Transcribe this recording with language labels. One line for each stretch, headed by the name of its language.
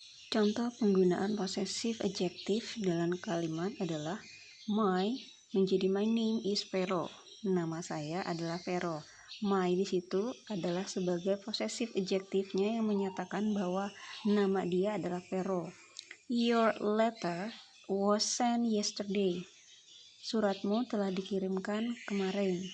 Indonesian: Contoh penggunaan possessive adjective dalam kalimat adalah my menjadi
English: my name is Vero.
Indonesian: Nama saya adalah Vero. My di situ adalah sebagai possessive adjective-nya yang menyatakan bahwa nama dia adalah Vero.
English: Your letter was sent yesterday.
Indonesian: Suratmu telah dikirimkan kemarin.